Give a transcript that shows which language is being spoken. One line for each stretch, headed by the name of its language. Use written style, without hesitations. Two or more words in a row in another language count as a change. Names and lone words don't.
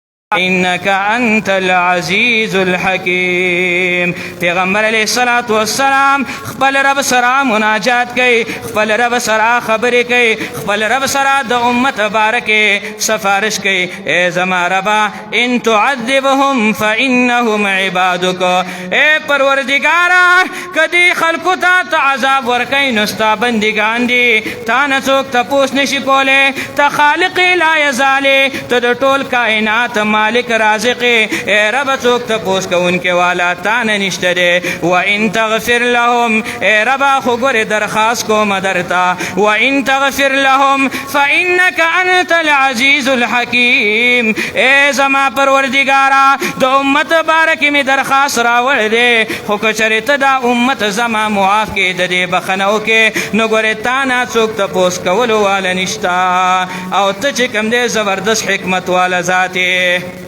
Arabic: انك انت العزیز الحکیم.
Pashto: پیغمبر
Arabic: علیہ الصلوۃ والسلام
Pashto: خپل رب سره مناجات کوي، خپل رب سره خبرې کوي، خپل رب سره د امت بارکه سفارش کوي. اے زما ربا
Arabic: ان تعذبهم فانهم عبادك،
Pashto: اے پروردگارا کدی خلقو ته عذاب ورکوي نو ستا بندگان دي، تا نه څوک تپوس نشي کولی، ته خالق لا یزالې، ته د ټول کائنات مالک رازق، اے رب څوک تپوس کوونکې والا تا نه نشته دی.
Arabic: وان تغفر لهم،
Pashto: اے ربا خو ګورې درخواست کوم درته،
Arabic: وان تغفر لهم فانک انت العزیز الحکیم.
Pashto: اے زما پروردگارا د امت بارکې مې درخواست راوړی دی، خو که چېرې ته دا امت زما معاف کې د دې بخښنه وکې نو ګورې تا نه څوک تپوس کولو والا نشته، او ته چې کوم دی زبردست حکمت والا ذات یې.